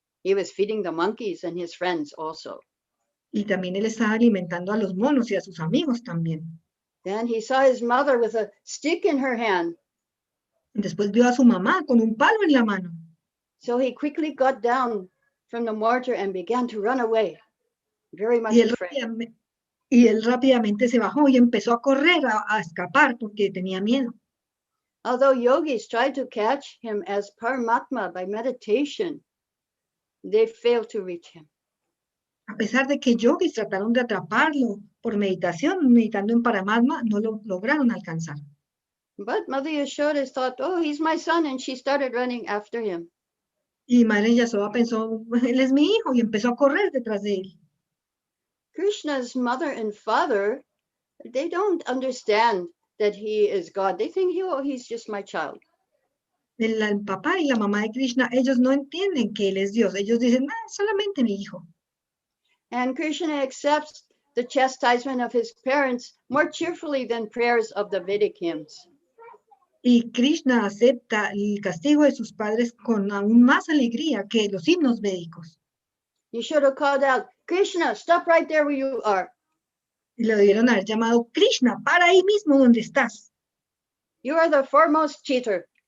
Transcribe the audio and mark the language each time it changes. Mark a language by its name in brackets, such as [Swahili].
[English] He was feeding the monkeys and his friends also. [Spanish] Y también él estaba alimentando a los monos y a sus amigos también. [English] Then he saw his mother with a stick in her hand. [Spanish] Y después vio a su mamá con un palo en la mano. [English] So he quickly got down from the mortar and began to run away, very much [Spanish] Y él, [English] afraid. [Spanish] rápidamente se bajó y empezó a correr, a escapar porque tenía miedo. [English] Although yogis tried to catch him as Paramatma by meditation, they failed to reach him. [Spanish] A pesar de que yogis trataron de atraparlo por meditación, meditando en Paramatma, no lo lograron alcanzar. [English] But Mother Yashoda thought, oh, he's my son, and she started running after him. [Spanish] Y Madre Yasoda pensó, él es mi hijo, y empezó a correr detrás de él. [English] Krishna's mother and father, they don't understand that he is God. They think, oh, he's just my child. [Spanish] El papá y la mamá de Krishna, ellos no entienden que él es Dios. Ellos dicen, solamente mi hijo. [English] And Krishna accepts the chastisement of his parents more cheerfully than prayers of the Vedic hymns. [Spanish] Y Krishna acepta el castigo de sus padres con aún más alegría que los himnos védicos. [English] You should have called out, Krishna, stop right there where you are. [Spanish] Y le debieron haber llamado, Krishna, para ahí mismo donde estás. [English] You are the foremost cheater.